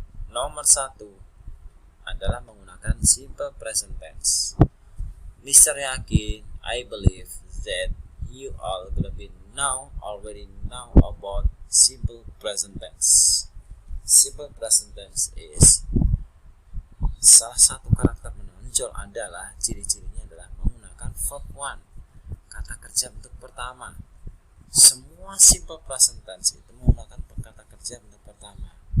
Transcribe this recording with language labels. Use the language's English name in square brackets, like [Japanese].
[Indonesian] Nomor 1 adalah menggunakan simple present tense. Mister yakin, [English] I believe that you all already know about simple present tense. [Indonesian] Simple present tense is salah satu karakter menonjol adalah ciri-cirinya adalah menggunakan verb 1, kata kerja bentuk pertama. Semua simple present tense itu menggunakan kata kerja bentuk pertama.